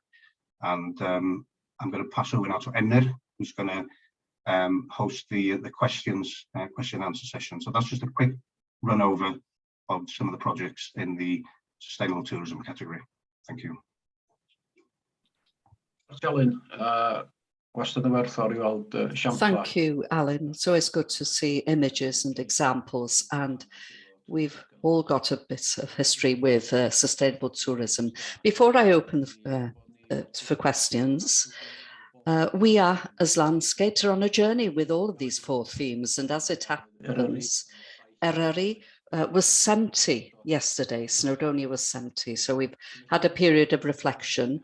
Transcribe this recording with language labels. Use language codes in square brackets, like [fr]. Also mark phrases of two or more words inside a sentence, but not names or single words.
[en] And I'm going to pass over now to Emyr, who's going to host the question and answer session. So that's just a quick run over of some of the projects in the sustainable tourism category. Thank you. [cy] Alun, Wastad yn werthfawr I weld esiamplau. [en] Thank you, Alun. It's always good to see images and examples, and we've all got a bit of history with sustainable tourism. Before I open for questions, we are, as landscapes, are on a journey with all of these 4 themes, and as it happens, Eryri was 70 yesterday, Snowdonia was 70, so we've had a period of reflection.